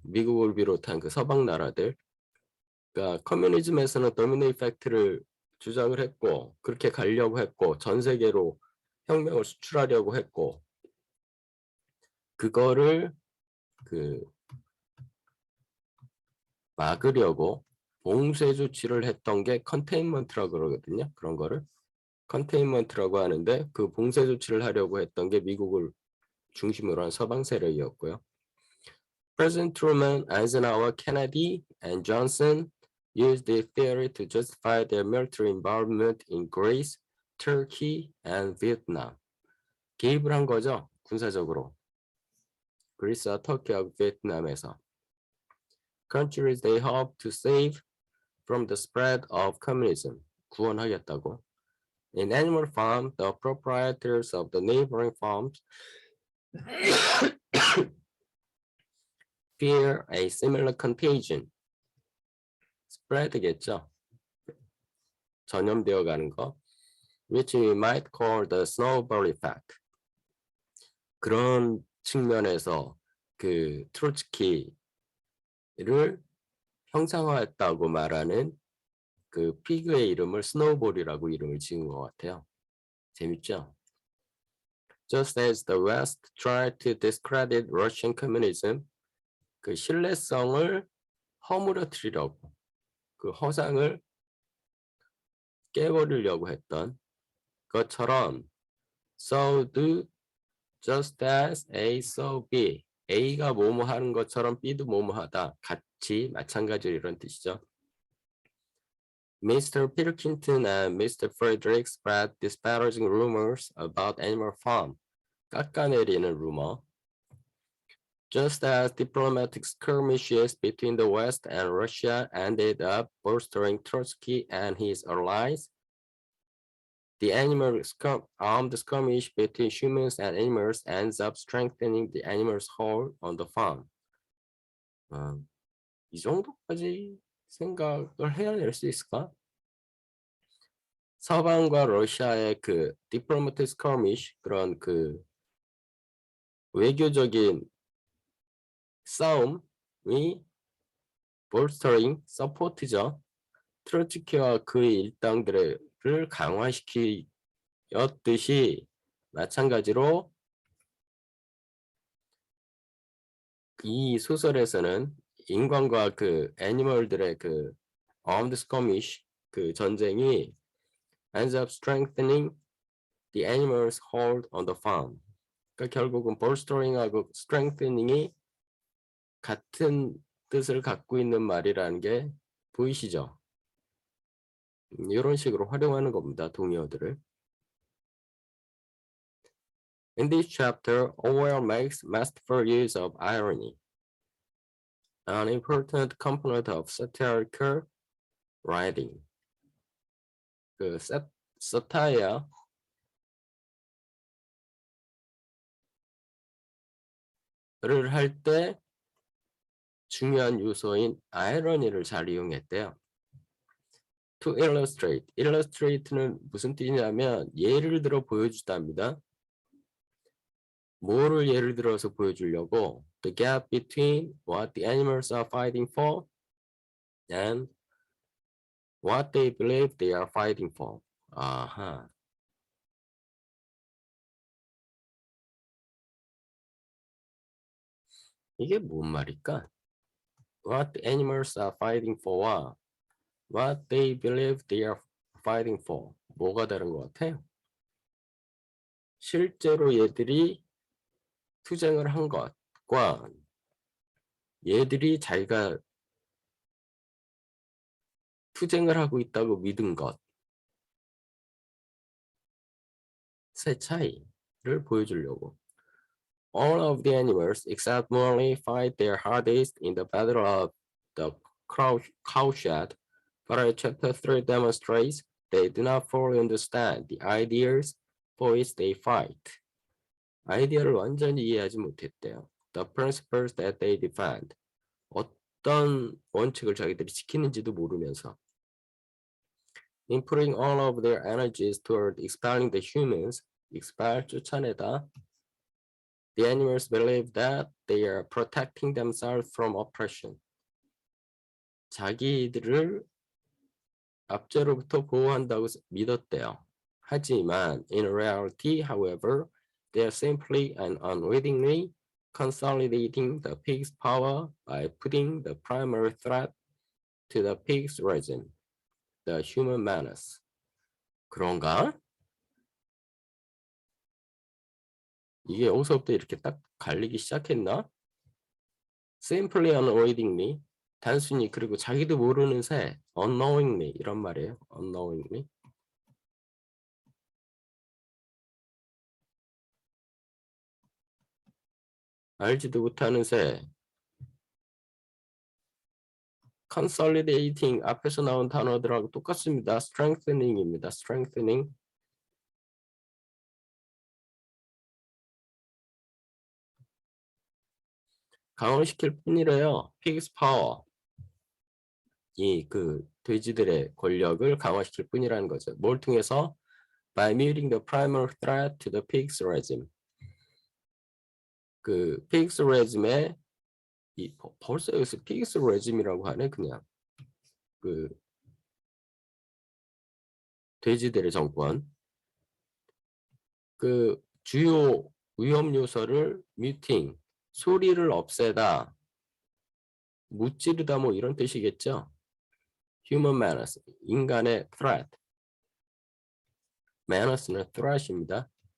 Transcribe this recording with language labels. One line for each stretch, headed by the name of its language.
Korean: 미국을 비롯한 그 서방 나라들. 그러니까 커뮤니즘에서는 도미노 이펙트를 주장을 했고 그렇게 가려고 했고 전 세계로 혁명을 수출하려고 했고 그거를 그 막으려고 봉쇄 조치를 했던 게 컨테인먼트라고 그러거든요. 그런 거를 컨테인먼트라고 하는데 그 봉쇄 조치를 하려고 했던 게 미국을 중심으로 한 서방 세력이었고요.
English: President Truman, Eisenhower, Kennedy, and Johnson used this theory to justify their military involvement in Greece, Turkey, and Vietnam.
Korean: 개입을 한 거죠, 군사적으로. 그리스와 터키하고 베트남에서.
English: Countries they hope to save from the spread of communism.
Korean: 구원하겠다고.
English: In animal farm, the proprietors of the neighboring farms fear a similar contagion.
Korean: spread겠죠. 전염되어 가는 거.
English: Which we might call the snowball effect.
Korean: 그런 측면에서 그 트로츠키를 형상화했다고 말하는 그 피그의 이름을 스노우볼이라고 이름을 지은 것 같아요. 재밌죠?
English: Just as the West tried to discredit Russian communism,
Korean: 그 신뢰성을 허물어뜨리려고, 그 허상을 깨버리려고 했던 것처럼
English: so do just as A, so B.
Korean: A가 뭐뭐 하는 것처럼 B도 뭐뭐 하다. 같이, 마찬가지로 이런 뜻이죠.
English: Mr. Pilkington and Mr. Frederick spread disparaging rumors about Animal Farm.
Korean: 깎아내리는 루머.
English: Just as diplomatic skirmishes between the West and Russia ended up bolstering Trotsky and his allies, the armed skirmish between humans and animals ends up strengthening the animals' hold on the farm.
Korean: 이 정도까지 생각을 해낼 수 있을까? 서방과 러시아의 그
English: diplomatic skirmish
Korean: 그런 그 외교적인 싸움이 bolstering, 서포트죠. 트로츠키와 그의 일당들을 강화시키었듯이 마찬가지로 이 소설에서는 인간과 그 애니멀들의 그
English: armed skirmish
Korean: 그 전쟁이
English: ends up strengthening the animals' hold on the farm.
Korean: 그러니까 결국은 bolstering하고 strengthening이 같은 뜻을 갖고 있는 말이라는 게 보이시죠? 이런 식으로 활용하는 겁니다. 동의어들을.
English: In this chapter, Orwell makes masterful use of irony, an important component of satirical writing.
Korean: 그 사타이어를 할 때 중요한 요소인 아이러니를 잘 이용했대요.
English: To illustrate.
Korean: illustrate는 무슨 뜻이냐면 예를 들어 보여주답니다. 뭐를 예를 들어서 보여주려고?
English: The gap between what the animals are fighting for and what they believe they are fighting for.
Korean: 아하. 이게 뭔 말일까?
English: What the animals are fighting for와 what they believe they are fighting for.
Korean: 뭐가 다른 것 같아요? 실제로 얘들이 투쟁을 한 것과 얘들이 자기가 투쟁을 하고 있다고 믿은 것의 차이를 보여주려고.
English: All of the animals except Morley fight their hardest in the battle of the cowshed, but chapter 3 demonstrates they do not fully understand the ideas for which they fight.
Korean: 아이디어를 완전히 이해하지 못했대요.
English: The principles that they defend.
Korean: 어떤 원칙을 자기들이 지키는지도 모르면서.
English: In putting all of their energies toward expelling the humans, expel,
Korean: 쫓아내다.
English: The animals believe that they are protecting themselves from oppression.
Korean: 자기들을 압제로부터 보호한다고 믿었대요. 하지만
English: in reality, however, they are simply and unwittingly consolidating the pig's power by putting the primary threat to the pig's regime, the human menace.
Korean: 그런가? 이게 여기서부터 이렇게 딱 갈리기 시작했나?
English: Simply unwittingly,
Korean: 단순히 그리고 자기도 모르는 새,
English: unknowingly
Korean: 이런 말이에요.
English: unknowingly.
Korean: 알지도 못하는 새. consolidating 앞에서 나온 단어들하고 똑같습니다. strengthening입니다.
English: strengthening.
Korean: 강화시킬 뿐이래요.
English: pig's power.
Korean: 이 그 돼지들의 권력을 강화시킬 뿐이라는 거죠. 뭘 통해서?
English: By muting the primary threat to the pig's regime.
Korean: 그 pig's regime의 벌써 여기서 pig's regime이라고 하네 그냥. 그 돼지들의 정권. 그 주요 위험 요소를 muting, 소리를 없애다, 무찌르다 뭐 이런 뜻이겠죠.
English: Human menace, 인간의 threat.
Korean: menace는 threat입니다.